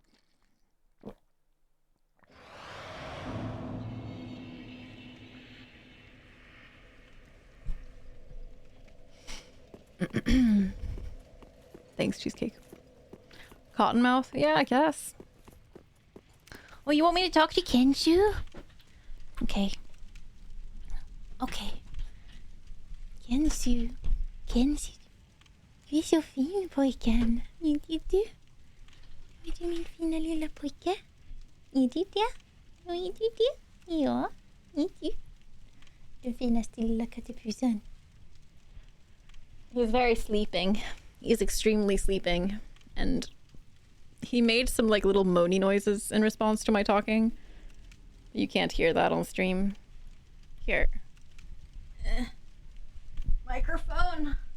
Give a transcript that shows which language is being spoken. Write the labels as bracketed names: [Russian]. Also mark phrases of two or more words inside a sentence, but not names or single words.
[English] Thanks, cheesecake. Cottonmouth? Yeah, I guess. Oh, you want me to talk to Kenshu? Okay. Okay. Kenshu. Kenshu. [Swedish] Du är så fin, pojken. Är du? Är du min fina lilla pojke? Är du det? Ja, är du det? Ja, är du? Den finaste lilla kattepusen. [English] He's very sleeping. He's extremely sleeping. And he made some like little moany noises in response to my talking. You can't hear that on stream. Here. Microphone.